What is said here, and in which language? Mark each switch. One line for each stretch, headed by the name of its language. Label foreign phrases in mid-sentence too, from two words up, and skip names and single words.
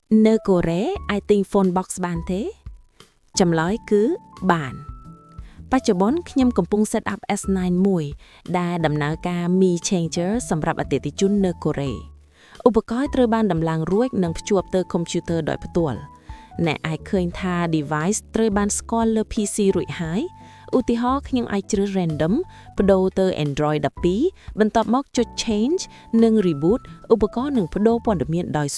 Khmer: នៅកូរ៉េអាចទិញ
English: phone box
Khmer: បានទេចម្លើយគឺបានបច្ចុប្បន្នខ្ញុំកំពុង
English: set up
Khmer: S9 មួយដែលដំណើរការ Mi Changer សម្រាប់អតិថិជននៅកូរ៉េឧបករណ៍ត្រូវបានដំឡើងរួចនិងភ្ជាប់ទៅកុំព្យូទ័រដោយផ្ទាល់អ្នកអាច ឃើញថា device ត្រូវបានស្គាល់លើ PC រួចហើយឧទាហរណ៍ខ្ញុំអាចជ្រើស random បដូរទៅ Android 12បន្ទាប់មកចុច change និង reboot ឧបករណ៍នឹងបដូរព័ត៌មានដោយ